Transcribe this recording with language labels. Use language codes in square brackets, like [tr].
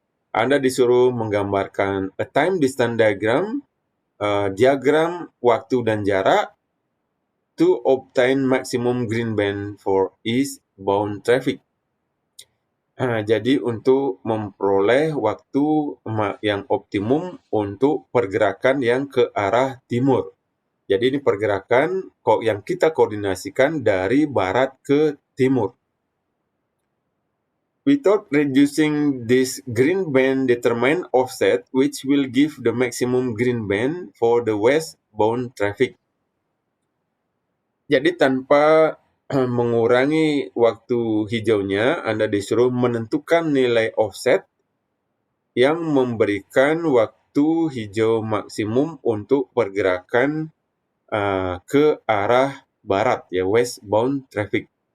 [id] Anda disuruh menggambarkan [en] a time distance diagram, [id] diagram waktu dan jarak, [en] to obtain maximum green band for eastbound traffic. [id] Jadi untuk memperoleh waktu yang optimum untuk pergerakan yang ke arah timur. Jadi ini pergerakan yang kita koordinasikan dari barat ke timur. [en] Without reducing this green band, determine offset which will give the maximum green band for the westbound traffic. [id] Jadi tanpa mengurangi waktu hijaunya, Anda disuruh menentukan nilai offset yang memberikan waktu hijau maksimum untuk pergerakan ke arah barat, ya, [en] westbound traffic.